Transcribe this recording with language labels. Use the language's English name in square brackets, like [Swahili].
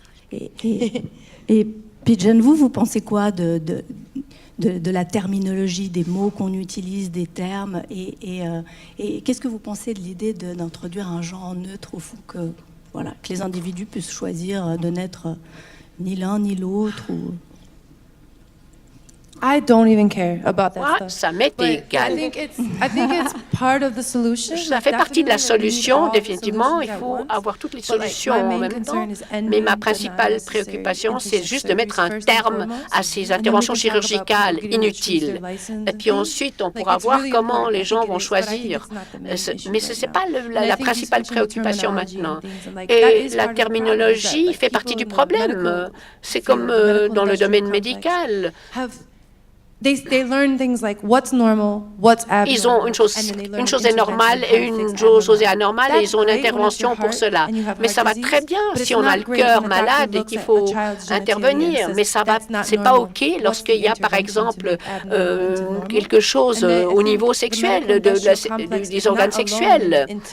[French] Et Pigeon, vous pensez quoi de la terminologie, des mots qu'on utilise, des termes, et qu'est-ce que vous pensez de l'idée d'introduire un genre neutre au fond, que les individus puissent choisir de n'être ni l'un ni l'autre [English] I don't even care about that [French] Moi, [English] stuff. [French] ça m'est égal. [English] I think it's part of the solution. [French] Ça fait partie de la solution, définitivement. Il faut avoir toutes les solutions en même temps. Mais ma principale préoccupation, c'est juste de mettre un terme à ces interventions chirurgicales inutiles. Et puis ensuite, on pourra voir comment les gens vont choisir. Mais ce n'est pas la principale préoccupation maintenant. Et la terminologie fait partie du problème. C'est comme dans le domaine médical. [English] They learn things like what's normal, what's abnormal. [French] Ils ont une chose est normale et une chose est anormale et ils ont une intervention pour cela. Mais ça va très bien si on a le cœur malade et qu'il faut intervenir. Mais c'est pas OK lorsqu'il y a, par exemple, quelque chose au niveau sexuel, des organes sexuels.